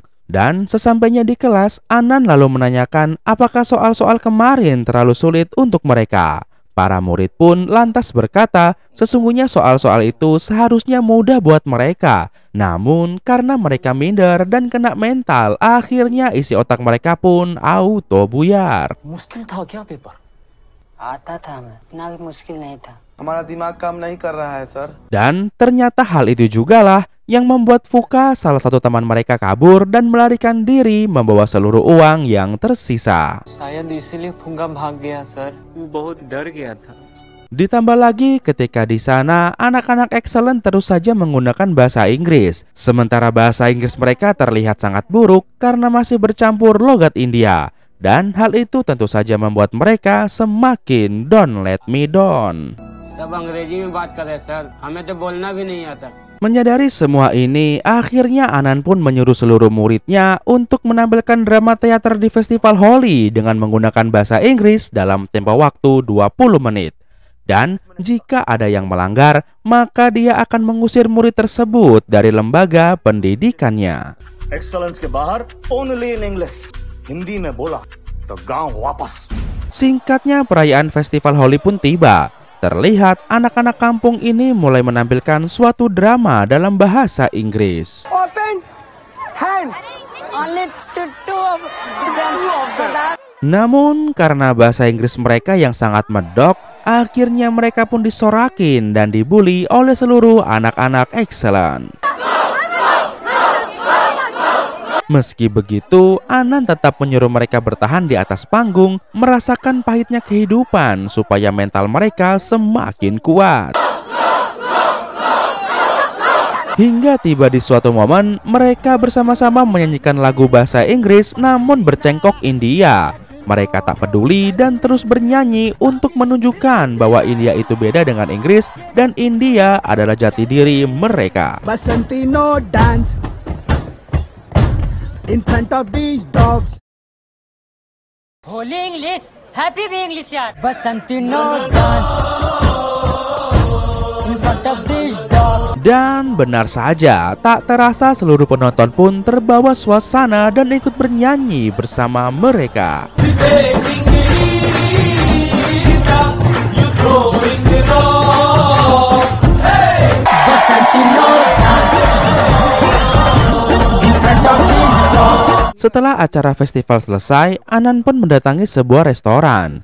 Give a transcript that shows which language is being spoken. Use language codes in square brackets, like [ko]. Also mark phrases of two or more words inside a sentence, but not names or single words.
[id] Dan sesampainya di kelas, Anand lalu menanyakan apakah soal-soal kemarin terlalu sulit untuk mereka. Para murid pun lantas berkata, sesungguhnya soal-soal itu seharusnya mudah buat mereka. Namun karena mereka minder dan kena mental, akhirnya isi otak mereka pun auto buyar. [hi] मुश्किल था क्या पेपर? आता था मैं, इतना भी मुश्किल नहीं था. हमारा दिमाग काम नहीं कर रहा है सर. [id] Dan ternyata hal itu jugalah yang membuat Fuka, salah satu teman mereka, kabur dan melarikan diri membawa seluruh uang yang tersisa. [hi] शायद इसीलिए फुंगा भाग गया सर. वो बहुत डर गया था. [id] Ditambah lagi ketika di sana anak-anak Excellent terus saja menggunakan bahasa Inggris, sementara bahasa Inggris mereka terlihat sangat buruk karena masih bercampur logat India. Dan hal itu tentu saja membuat mereka semakin [en] don't let me down. [id] सब अंग्रेजी में बात कर रहे सर, हमें तो बोलना भी नहीं आता. Menyadari semua ini, akhirnya Anand pun menyuruh seluruh muridnya untuk menampilkan drama teater di festival Holi dengan menggunakan bahasa Inggris dalam tempo waktu 20 menit. Dan jika ada yang melanggar, maka dia akan mengusir murid tersebut dari lembaga pendidikannya. [en] Excellence [hi] के बाहर [en] only in English. [hi] Hindi में बोला तो गांव वापस. [id] Singkatnya, perayaan festival Holi pun tiba. Terlihat anak-anak kampung ini mulai menampilkan suatu drama dalam bahasa Inggris. [en] Open hand. Only two of them. [id] Namun karena bahasa Inggris mereka yang sangat medok, akhirnya mereka pun disorakin dan dibully oleh seluruh anak-anak Excellent. Meski begitu, Anand tetap menyuruh mereka bertahan di atas panggung, merasakan pahitnya kehidupan supaya mental mereka semakin kuat. Hingga tiba di suatu momen, mereka bersama-sama menyanyikan lagu bahasa Inggris namun bercengkok India. Mereka tak peduli dan terus bernyanyi untuk menunjukkan bahwa India itu beda dengan Inggris dan India adalah jati diri mereka. [en] Basantino dance in front of these dogs. Holy English, happy be English yaar. Basantino dance in front of these dogs. [id] Dan benar saja, tak terasa seluruh penonton pun terbawa suasana dan ikut bernyanyi bersama mereka. Setelah acara festival selesai, Anand pun mendatangi sebuah restoran.